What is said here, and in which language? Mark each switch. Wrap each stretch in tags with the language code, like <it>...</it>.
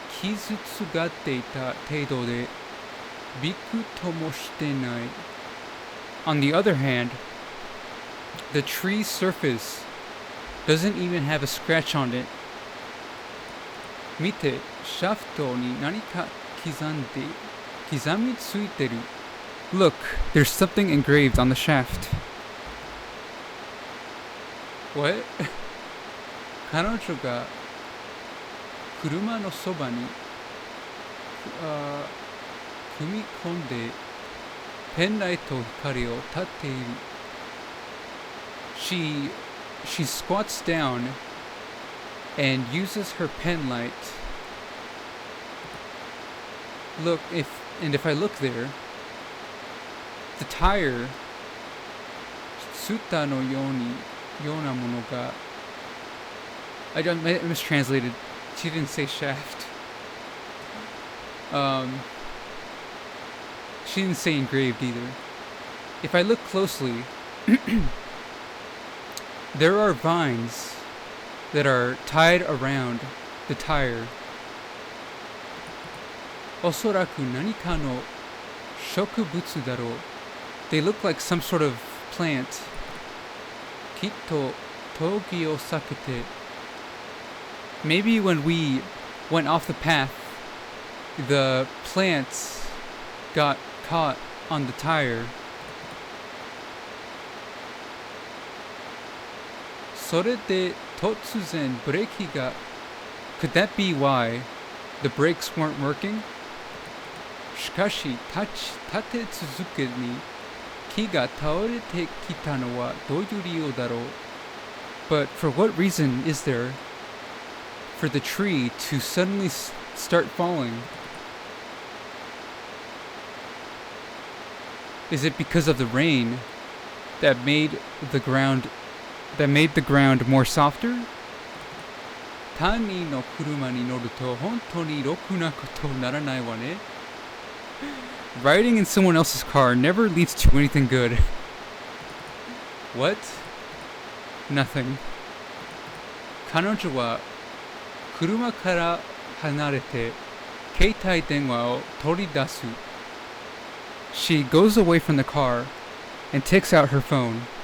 <ja>傷つがっていた程度でびくともしてない。</ja> <en>On the other hand, the tree's surface doesn't even have a scratch on it.</en> <ja>見て、シャフトに何か刻みついてる。</ja> <en>Look, there's something engraved on the shaft. What?</en> <ja>彼女が車のそばに踏み込んでペンライト光を当てている。</ja> <en>She squats down and uses her pen light. Look, if I look there, the tire,</en> <ja>ツタのようなものが</ja> <en>I mistranslated. She didn't say shaft. She didn't say engraved either. If I look closely, there are vines that are tied around the tire.</en> <ja>おそらく何かの植物だろう。</ja> <en>They look like some sort of plant.</en> <ja>きっと峠を避けて</ja> <en>Maybe when we went off the path, the plants got caught on the tire.</en> <ja>それで突然ブレーキが</ja> <en>Could that be why the brakes weren't working?</en> <ja>しかし立て続けに木が倒れてきたのはどういう理由だろう</ja> <en>But for what reason is there for the tree to suddenly start falling? Is it because of the rain that made the ground more softer?</en> <ja>他人の車に乗ると本当にろくなことならないわね。</ja> <en>Riding in someone else's car never leads to anything good. What? Nothing.</en> <ja>彼女は車から離れて携帯電話を取り出す。</ja> <en>She goes away from the car and takes out her phone.</en>